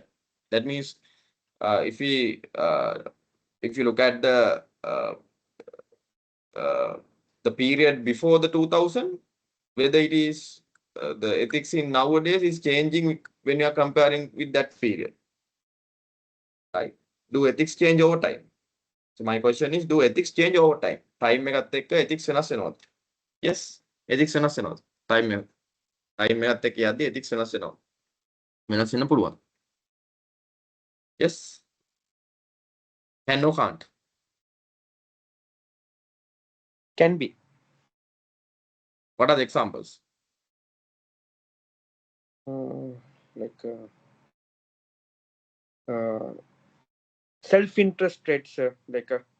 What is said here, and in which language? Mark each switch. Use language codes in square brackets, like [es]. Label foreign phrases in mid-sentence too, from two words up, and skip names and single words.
[en] That means if you look at the period before the 2000, whether it is the ethics in nowadays is changing when you are comparing with that period, right? Do ethics change over time? So my question is, do ethics change over time? [si] Time එකත් එක්ක ethics වෙනස් වෙනවද? Yes, ethics වෙනස් වෙනවද? time එකත් එක්ක යද්දී ethics වෙනස් වෙනවා. වෙනස් වෙන්න පුළුවන්. [en] Yes. Can or can't? Can be. What are the examples? Like self-interest traits, like